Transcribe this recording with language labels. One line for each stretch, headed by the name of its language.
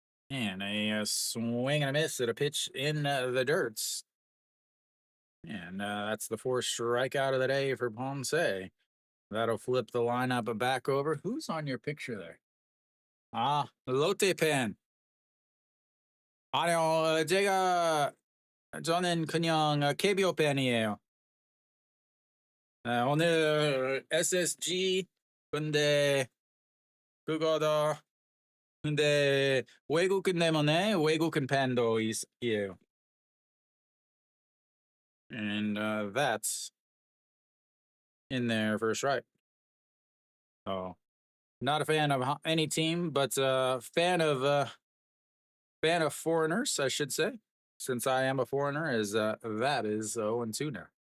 English: And a swing and a miss at a pitch in the dirts. And that's the fourth strikeout of the day for Ponce. That'll flip the lineup back over. Who's on your picture there?
Korean: 로테 팬. 아니요, 저는 그냥 KBO 팬이에요. 오늘 SSG, 근데 그거다. 근데 외국인 때문에 외국인 팬도 있어요.
English: And that's in there for a strike. Oh, not a fan of any team, but fan of foreigners, I should say, since I am a foreigner. Is that is 0-2 now.